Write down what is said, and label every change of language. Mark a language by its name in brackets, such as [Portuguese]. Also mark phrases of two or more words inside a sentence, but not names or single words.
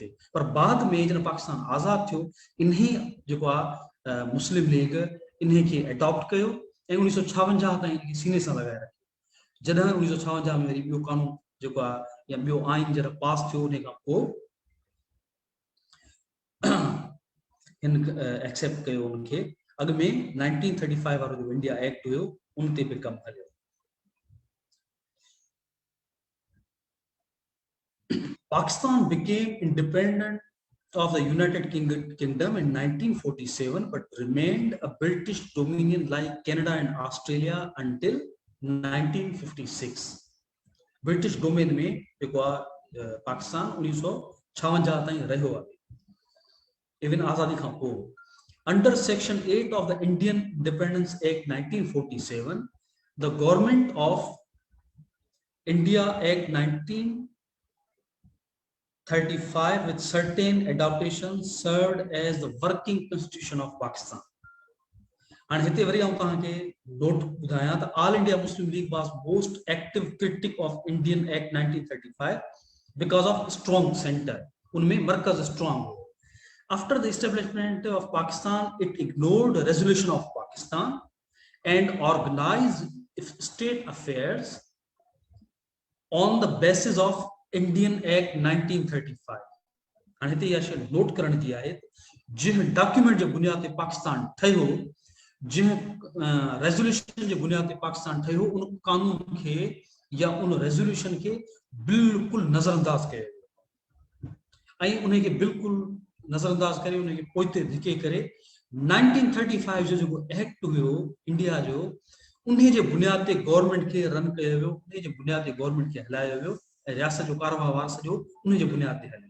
[Sindhi] पर बाद में जॾहिं पाकिस्तान आज़ाद थियो, इन्ही जेको आहे मुस्लिम लीग इन्हे खे एडॉप्ट कयो ऐं 1956 ताईं इनखे सीने सां लॻाए रखियो। जॾहिं 1956 में वरी ॿियो कानून जेको आहे या ॿियो आइन जॾहिं पास थियो, उन खां पोइ हिन एक्सेप्ट कयो उनखे। अॻु में 1935 वारो जो इंडिया एक्ट हुयो उन ते बि कमु हलियो। [English] Pakistan became independent of the United Kingdom in 1947, but remained a British dominion like Canada and Australia until 1956. [Sindhi] ब्रिटिश डोमेन में जेको आहे पाकिस्तान 1956 ताईं रहियो आहे, इवन आज़ादी खां पोइ। [English] Under Section 8 of the Indian Independence Act 1947, the Government of India Act 1935 with certain adaptations served as the working constitution of Pakistan. [Sindhi] And हिते वरी आऊं तव्हांखे नोट ॿुधायां त ऑल इंडिया मुस्लिम लीग [English] was most active critic of Indian Act 1935 because of strong centre, [Sindhi] उनमें मरकज स्ट्रॉन्ग हो। [English] After the establishment of Pakistan, it ignored the resolution of Pakistan and organized state affairs on the basis of Indian Act 1935. [Sindhi] And हिते यह शइ नोट करण जी आहे, जंहिं डॉक्यूमेंट जे बुनियाद ते पाकिस्तान ठहियो, जंहिं रेजोल्यूशन जे बुनियाद ते पाकिस्तान ठहियो, उन कानून खे या उन रेजोल्यूशन खे बिल्कुलु नज़रअंदाज कयो ऐं उनखे बिल्कुलु नज़रअंदाज करे उनखे पोइते धिके करे 1935 जो जेको एक्ट हुयो इंडिया जो, उन जे बुनियाद ते गवर्नमेंट खे रन कयो वियो, उन जे बुनियाद ते गवर्नमेंट खे हलायो वियो ऐं रियासत जो कारोबार सॼो उन जे बुनियाद ते हलियो।